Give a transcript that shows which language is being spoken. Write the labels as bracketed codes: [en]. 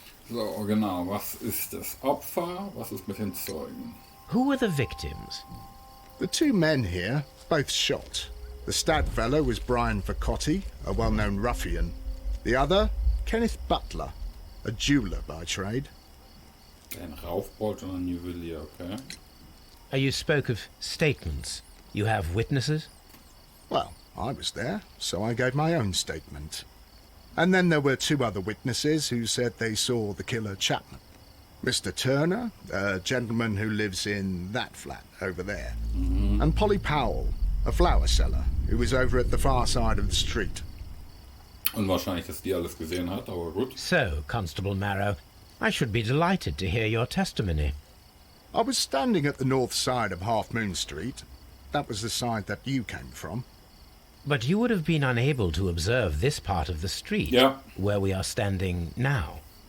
[de] So, genau. Was ist das Opfer? Was ist mit den Zeugen? [en] Who were the victims? The two men here, both shot. The stab fellow was Brian Vercotti, a well-known ruffian. The other, Kenneth Butler, a jeweller by trade. [de] Ein Raufbold und ein Juwelier, okay. [en] You spoke of statements. You have witnesses? Well, I was there, so I gave my own statement. And then there were two other witnesses who said they saw the killer Chapman. Mr. Turner, a gentleman who lives in that flat over there. And Polly Powell, a flower seller, who was over at the far side of the street. [de] Unwahrscheinlich, dass die alles gesehen hat, aber gut. [en] So, Constable Marrow, I should be delighted to hear your testimony. I was standing at the north side of Half Moon Street. That was the side that you came from. But you would have been unable to observe this part of the street, Yeah. where we are standing now.